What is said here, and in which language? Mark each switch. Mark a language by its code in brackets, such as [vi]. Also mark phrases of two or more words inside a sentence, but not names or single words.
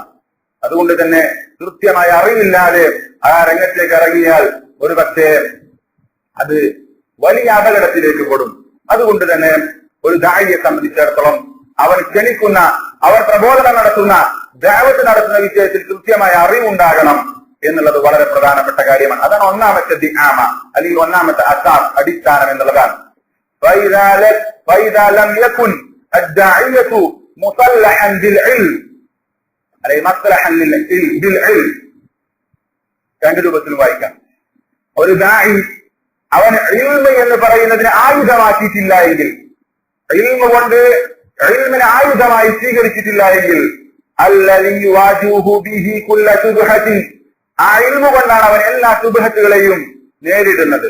[ml] അതുകൊണ്ട് തന്നെ കൃത്യമായ അറിവില്ലാതെ ആ രംഗത്തേക്ക് ഇറങ്ങിയാൽ ഒരു പക്ഷേ അത് വലിയ അപകടത്തിലേക്ക് പെടും. അതുകൊണ്ട് തന്നെ ഒരു ദാഇയെ സംബന്ധിച്ചിടത്തോളം അവൻ ക്ഷണിക്കുന്ന, അവർ പ്രബോധനം നടത്തുന്ന, ദഅവത്ത് നടത്തുന്ന വിഷയത്തിൽ കൃത്യമായ അറിവുണ്ടാകണം എന്നുള്ളത് വളരെ പ്രധാനപ്പെട്ട കാര്യമാണ്. അതാണ് ഒന്നാമത്തെ ദിആമ, അല്ലെങ്കിൽ ഒന്നാമത്തെ അസാസ്, അടിസ്ഥാനം എന്നുള്ളതാണ്. [ar] فإذا لم يكن الداعية مصلحا بالعلم അല്ലെങ്കിൽ മസ്ലഹൻ بالعلم, [ml] രണ്ട് രൂപത്തിൽ വായിക്കാം. ഒരു ദാഇ അവൻ ഇൽമ് എന്ന് പറയുന്നതിനെ ആയുധമാക്കിയിട്ടില്ല എങ്കിൽ, ഇൽമ് കൊണ്ട് ഇൽമിനെ ആയുധമായി സ്വീകരിച്ചിട്ടില്ല എങ്കിൽ, [ar] الذي يواجه به كل شبهة, [ml] ആ ഇൽമ് കൊണ്ടാണ് അവൻ എല്ലാ ശുബ്ഹത്തുകളെയും നേരിടുന്നത്.